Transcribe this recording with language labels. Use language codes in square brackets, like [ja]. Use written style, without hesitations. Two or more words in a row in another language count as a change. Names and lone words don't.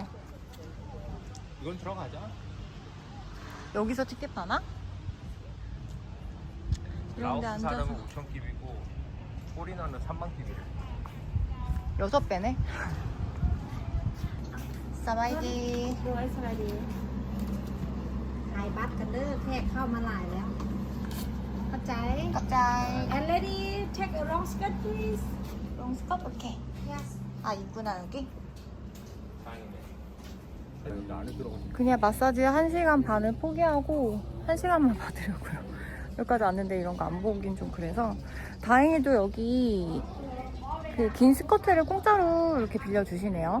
[ko] 이건 들어가자. 여기서 티켓 파나? 이런데 라오스 앉아서 사람은 5,000킵이고 포리너는 30,000킵이래. 6배네? 사바이디. [lo] ด้วยสวัสดีขายบัตรกันเด้อแขกเข้ามาหลายแล้วเข้าใจ [ko] 갑자기 [en] and lady take a long skirt please [ko] 롱스컵? 오케이. [en] yes [ko] 아 있구나 여기? 다행이네. 여기 안에 들어가서 그냥 마사지 1시간 반을 포기하고 1시간만 받으려고요. 여기까지 왔는데 이런 거 안 보긴 좀 그래서. 다행히도 여기 그 긴 스커트를 공짜로 이렇게 빌려주시네요.